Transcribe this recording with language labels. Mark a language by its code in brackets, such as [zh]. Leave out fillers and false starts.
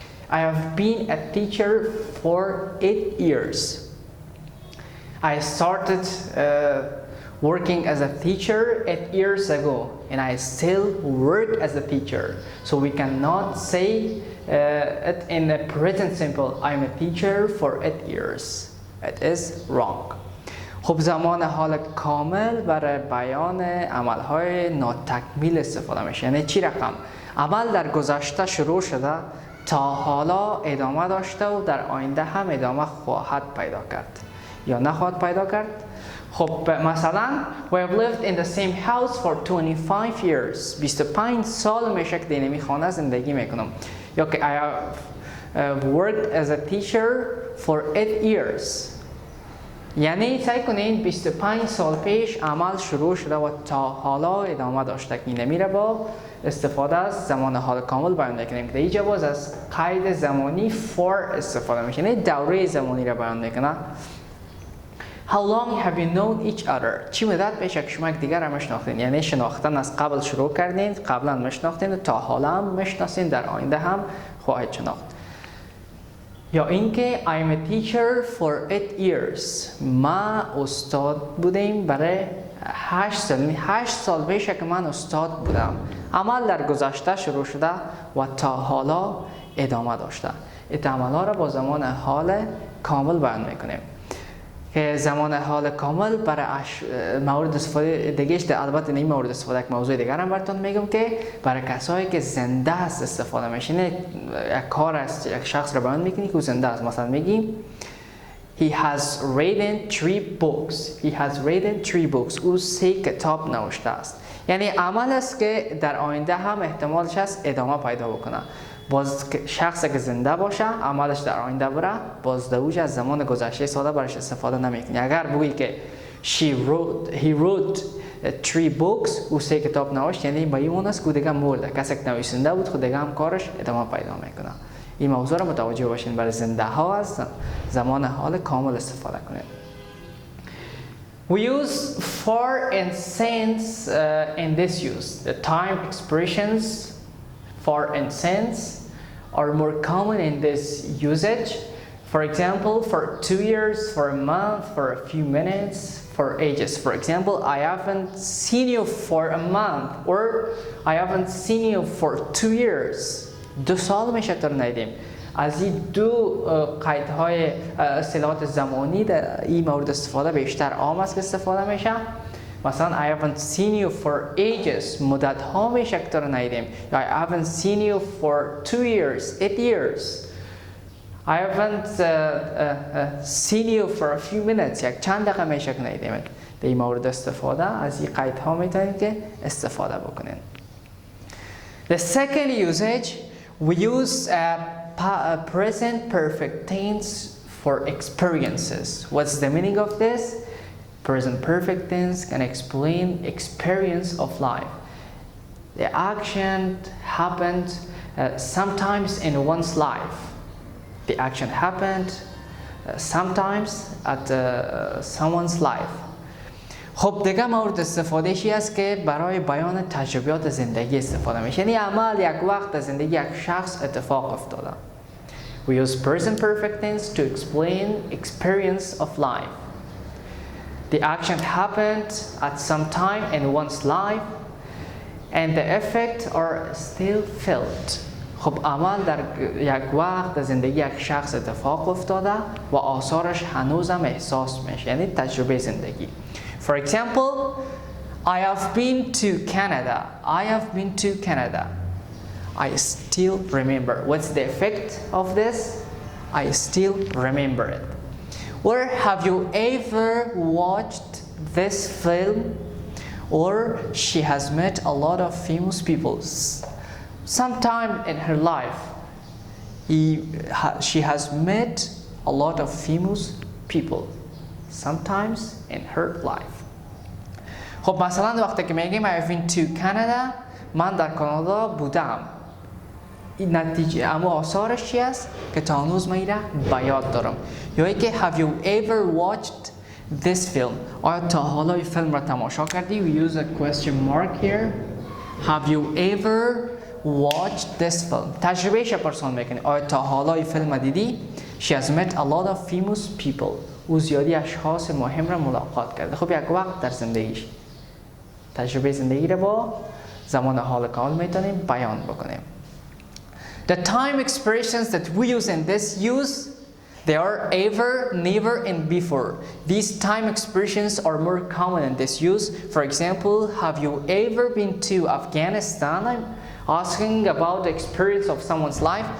[en] I have been a teacher for 8 years. I started working as a teacher 8 years ago and I still work as a teacher. So we cannot say it in the present simple. I'm a teacher for 8 years. It is wrong. [fa] خب زمان حال کامل برای بیان عملهای ناتکمیل استفاده میشه. یعنی چی رقم؟ عمل در گذشته شروع شده تا حالا ادامه داشته و در آینده هم ادامه خواهد پیدا کرد یا نخواهد پیدا کرد. خب مثلا [en] we have lived in the same house for 25 years. [fa] 25 سال میشه که در این خانه زندگی میکنم. یا که [en] I have worked as a teacher for 8 years. [fa] یعنی سعی کنین 25 سال پیش عمل شروع شده و تا حالا ادامه داشته که نمیره با استفاده از زمان حال کامل بیان میکنیم که اینجا باز از قید زمانی for استفاده میشه. یعنی دوره زمانی را بیان میکنه. [en] How long have you known each other? [fa] چی مدت پیشه که شما یک دیگر را مشناختین؟ یعنی شناختن از قبل شروع کردین، قبلا مشناختین و تا حالا هم مشناسین، در آینده هم خواهید شناخت. یا اینکه [en] I'm a teacher for 8 years. [fa] ما استاد بودیم برای 8 سال. 8 سال پیشه که من استاد بودم. عمل در گذشته شروع شده و تا حالا ادامه داشته. این عملها را با زمان حال کامل بیان میکنیم. که زمان حال کامل برای مورد استفاده دیگهش البته این مورد استفاده یک موضوع دیگر هم براتون میگم که برای کسایی که زنده است استفاده میشه. یک کار است، یک شخص را بیان میکنی که زنده است. مثلا میگیم [en] He has written 3 books. He has written 3 books. [fa] او 3 کتاب نوشته است. یعنی عمل است که در آینده هم احتمالش هست ادامه پیدا بکنه. باز شخصی که زنده باشه عملش در آینده بره، باز دوج از زمان گذشته ساده برش استفاده نمیکنی. اگر بگویی که [en] he wrote 3 books، [fa] او 3 کتاب نوشت، یعنی با این است که دیگه مرده. کسی که نویسنده بود خود دیگه هم کارش ادامه پیدا میکنه. این موضوع رو متوجه باشین. برای زنده ها از زمان حال کامل استفاده کنید. [en] We use for and since in this use. The time expressions for and since are more common in this usage. For example, for 2 years, for a month, for a few minutes, for ages. For example, I haven't seen you for a month, or I haven't seen you for 2 years. [fa] 2 سال میشه تا ندیدیم. از این دو قیدهای اصطلاحات زمانی در این مورد استفاده بیشتر عام است که استفاده میشه. مثلا [en] I haven't seen you for ages، [fa] مدت ها میشه که تو رو ندیدیم. یا [en] I haven't seen you for 2 years، 8 years. I haven't seen you for a few minutes، [fa] یک چند دقیقه میشه که ندیدیم. در این مورد استفاده از این قیدها میتونید که استفاده بکنید. [en] The second usage, we use present perfect tense for experiences. What's the meaning of this? Present perfect tense can explain experience of life. The action happened sometimes in one's life. The action happened sometimes at someone's life. [fa] خب دیگه مورد استفاده چی است که برای بیان تجربیات زندگی استفاده میشه. یعنی عمل یک وقت در زندگی یک شخص اتفاق افتاده. [en] We use present perfect tense to explain experience of life. The action happened at some time in one's life and the effects are still felt. [fa] خب عمل در یک وقت در زندگی یک شخص اتفاق افتاده و آثارش هنوزم احساس میشه. یعنی تجربه زندگی. [en] For example, I have been to Canada. I have been to Canada. I still remember. What's the effect of this? I still remember it. Or have you ever watched this film? Or she has met a lot of famous people. Sometime in her life, she has met a lot of famous people. Sometimes in her life. [fa] خب مثلا وقتی که میگیم [en] I've been to Canada، [fa] من در کانادا بودم. این نتیجه اما آثارش چی است که تا هنوز من ایره به یاد دارم. یا اینکه [en] have you ever watched this film؟ [fa] آیا تا حالا این فیلم را تماشا کردی؟ [en] We use a question mark here. Have you ever watched this film؟ [fa] تجربهش پرسان میکنی. آیا تا حالا این فیلم دیدی؟ [en] She has met a lot of famous people. [fa] او زیادی اشخاص مهم را ملاقات کرده. خب یک وقت در زندگیش تجربه زندگی را با زمان حال کامل میتونیم بیان بکنیم. [en] The time expressions that we use in this use, they are ever, never, and before. These time expressions are more common in this use. For example, have you ever been to Afghanistan? I'm asking about the experience of someone's life.